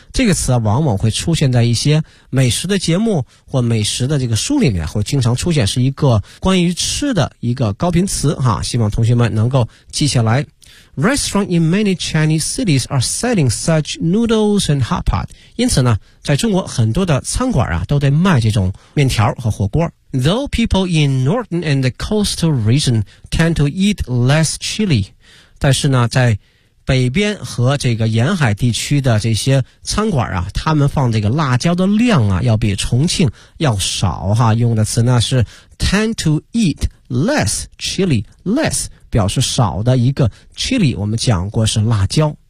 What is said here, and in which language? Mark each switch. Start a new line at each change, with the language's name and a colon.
Chinese: 这个词啊往往会出现在一些美食的节目或美食的这个书里面，会经常出现，是一个关于吃的一个高频词哈，希望同学们能够记下来。
English: Restaurants in many Chinese cities are selling such noodles and hot pot.
Chinese: 因此呢，在中国很多的餐馆啊，都在卖这种面条和火锅。
English: Though people in northern and the coastal region tend to eat less chili.
Chinese: 但是呢，在北边和这个沿海地区的这些餐馆啊，他们放这个辣椒的量啊，要比重庆要少哈。用的词呢是
English: tend to eat less chili, less.
Chinese: 表示少的一个 chili, 我们讲过是辣椄。